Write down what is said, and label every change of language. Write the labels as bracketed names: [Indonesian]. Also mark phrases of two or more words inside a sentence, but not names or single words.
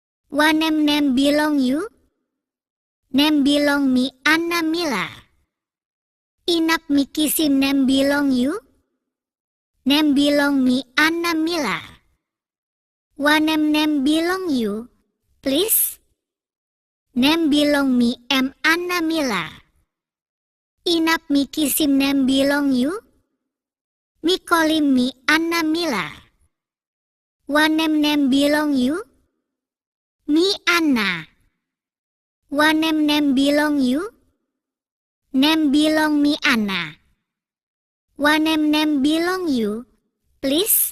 [Tok Pisin] Wa nem belong you? Nem belong me Anna Mila. Inap mi kisim nem belong you? Nem belong me Anna Mila. Wa nem belong you, please? Nem belong me M Anna Mila. Inap mi kisim nem belong you? Mi kolim mi Anna Mila. Wa nem belong you? Mi Anna. Wa nem belong you? Nem belong mi Anna. Wa nem belong you, please?